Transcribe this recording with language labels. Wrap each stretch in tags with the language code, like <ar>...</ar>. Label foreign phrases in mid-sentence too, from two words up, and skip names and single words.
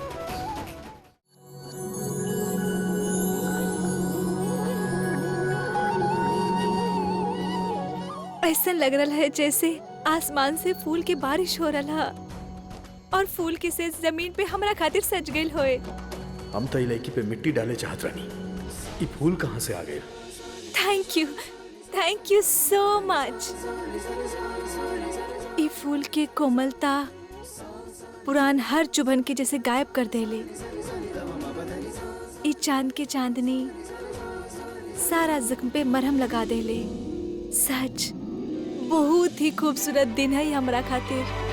<bho>ऐसा लग रहा है जैसे आसमान से फूल की बारिश हो रहा और फूल की से जमीन पे हमरा खातिर सज गई होए। हम तो लड़की पे मिट्टी डाले चाहत रानी, ये फूल कहाँ से आ गए?</bho> <en>thank you so much.</en> <bho>ई फूल के कोमलता पुरान हर चुभन के जैसे गायब कर देले। ई चांद के चांदनी सारा जख्म पे मरहम लगा देले। सच बहुत ही खूबसूरत दिन है हमरा खातिर।</bho>